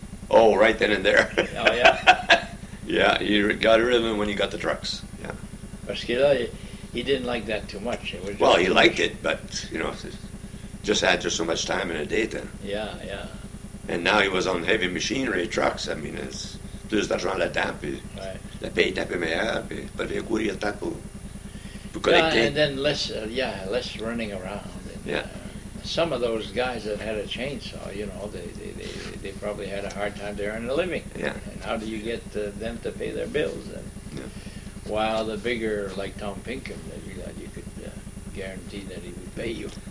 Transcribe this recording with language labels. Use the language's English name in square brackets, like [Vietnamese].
[English] Oh, right then and there. Oh, yeah? Yeah, he got rid of them when he got the trucks. Yeah. [French] Parce que là, [English] he didn't like that too much. It was Well, he liked it, but, you know, just had so much time in a day then. Yeah. And now he was on heavy machinery trucks. I mean, it's [French] plus d'argent là-dedans, puis la paye est un peu meilleure, puis pas de courir le temps pour collecter. [English] And then less running around. And, some of those guys that had a chainsaw, you know, they probably had a hard time to earn a living. Yeah. And how do you get them to pay their bills? And while the bigger, like Tom Pinkham, that you could guarantee that he would pay you.